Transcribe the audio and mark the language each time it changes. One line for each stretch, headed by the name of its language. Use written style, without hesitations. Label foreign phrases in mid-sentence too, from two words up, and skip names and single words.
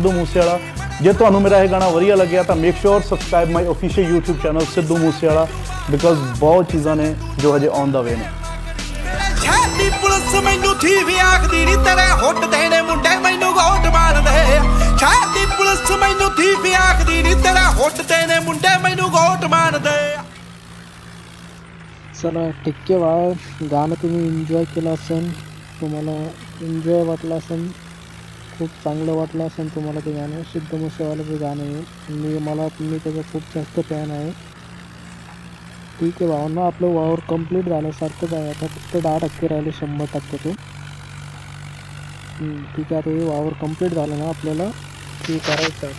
Punjabi: ਸਿੱਧੂ ਮੂਸੇਵਾਲਾ ਜੇ ਤੁਹਾਨੂੰ ਮੇਰਾ ਇਹ ਗਾਣਾ ਵਧੀਆ ਲੱਗਿਆ ਤਾਂ
English: make sure subscribe my official YouTube channel
Punjabi: ਸਿੱਧੂ ਮੂਸੇਵਾਲਾ ਬਿਕਾਜ਼ ਬਹੁਤ ਚੀਜ਼ਾਂ ਨੇ ਜੋ ਹਜੇ
English: on the way
Punjabi: ਨੇ ਸ਼ਹਿਰ ਦੀ ਪੁਲਿਸ ਮੈਨੂੰ ਥੀ ਵੀ ਆਖਦੀ ਨੀ ਤੇਰੇ ਹੁੱਟਦੇ ਨੇ ਮੁੰਡੇ ਮੈਨੂੰ ਗੋਟ ਮੰਨਦੇ ਸ਼ਹਿਰ ਦੀ ਪੁਲਿਸ ਮੈਨੂੰ ਥੀ ਵੀ ਆਖਦੀ ਨੀ ਤੇਰੇ ਹੁੱਟਦੇ ਨੇ ਮੁੰਡੇ ਮੈਨੂੰ ਗੋਟ ਮੰਨਦੇ
Marathi: चला ठीक आहे गाणं तुम्ही एन्जॉय केलं असेल तुम्हाला एन्जॉय वाटलं असेल खूप चांगलं वाटलं असेल तुम्हाला ते गाणं सिद्धू मूसेवाल्याचं गाणं आहे मी त्याचा खूप जास्त फॅन आहे ठीक आहे भावांना आपलं वावर कंप्लीट झाल्यासारखंच आहे आता फक्त 10% राहिले 100%तून ठीक आहे आता हे वावर कंप्लीट झालं ना आपल्याला ते करायचं आहे